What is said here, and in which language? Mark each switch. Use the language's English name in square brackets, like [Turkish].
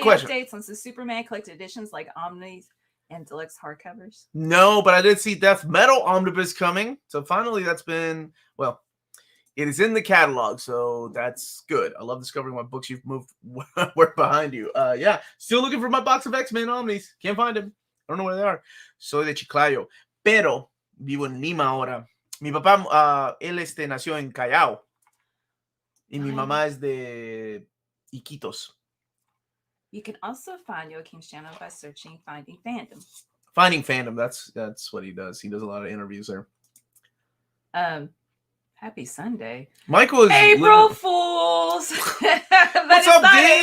[English] updates on some Superman collected editions like Omnis and deluxe hardcovers? No, but I did see Death Metal Omnibus coming. So finally that's been, well, it is in the catalog, so that's good. I love discovering what books you've moved work behind you. Yeah, still looking for my box of X-Men Omnis. Can't find them. I don't know where they are. [Spanish] Soy de Chiclayo, pero vivo en Lima ahora. Mi papá, él nació en Callao. Y mi mamá es de Iquitos. [English] You can also find Joaquin's channel by searching Finding Fandom. Finding Fandom. That's what he does. He does a lot of interviews there. Happy Sunday. Michael is April Fools. What's up, Dean?